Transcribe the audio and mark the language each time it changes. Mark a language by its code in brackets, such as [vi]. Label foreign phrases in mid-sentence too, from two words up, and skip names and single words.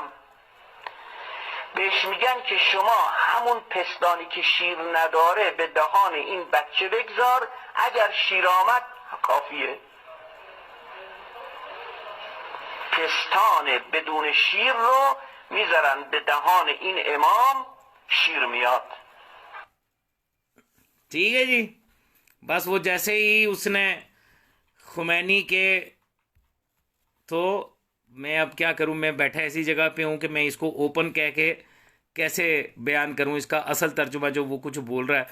[fa] بهش میگن که شما همون پستانی که شیر نداره به دهان این بچه بگذار، اگر شیر آمد کافیه. پستان بدون شیر رو میذارن به دهان این امام، شیر میاد. [ur] ٹھیک ہے جی. بس وہ جیسے ہی اس نے خمینی کے، تو میں اب کیا کروں، میں بیٹھا ایسی جگہ پہ ہوں کہ میں اس کو اوپن کہہ کے کیسے بیان کروں اس کا اصل ترجمہ جو وہ کچھ بول رہا ہے.